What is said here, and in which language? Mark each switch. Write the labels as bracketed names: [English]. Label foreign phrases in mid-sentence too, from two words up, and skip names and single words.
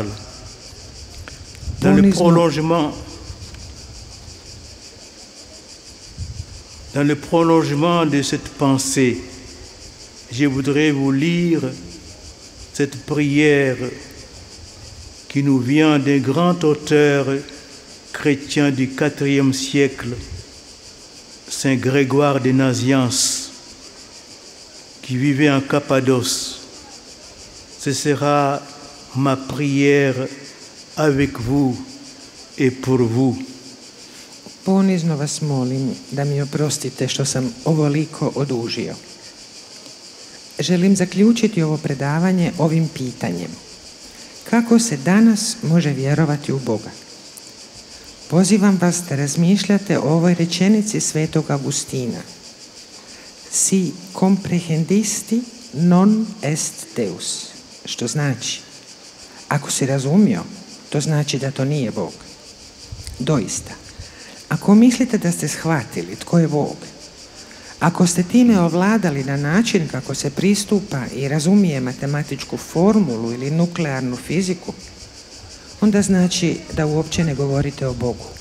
[French] Dans le prolongement de cette pensée, je voudrais vous lire cette prière qui nous vient d'un grand auteur chrétien du IVe siècle, Saint Grégoire de Nazianze, qui vivait en Cappadoce. Ce sera ma prière avec vous et pour vous. [Croatian] Ponizno vas molim da mi oprostite što sam ovoliko odužio. Želim zaključiti ovo predavanje ovim pitanjem. Kako se danas može vjerovati u Boga? Pozivam vas da razmišljate o ovoj rečenici svetog Augustina. [Latin] Si comprehendisti non est Deus. [Croatian] Što znači, ako si razumio, to znači da to nije Bog. Doista, ako mislite da ste shvatili tko je Bog, ako ste time ovladali na način kako se pristupa i razumije matematičku formulu ili nuklearnu fiziku, onda znači da uopće ne govorite o Bogu.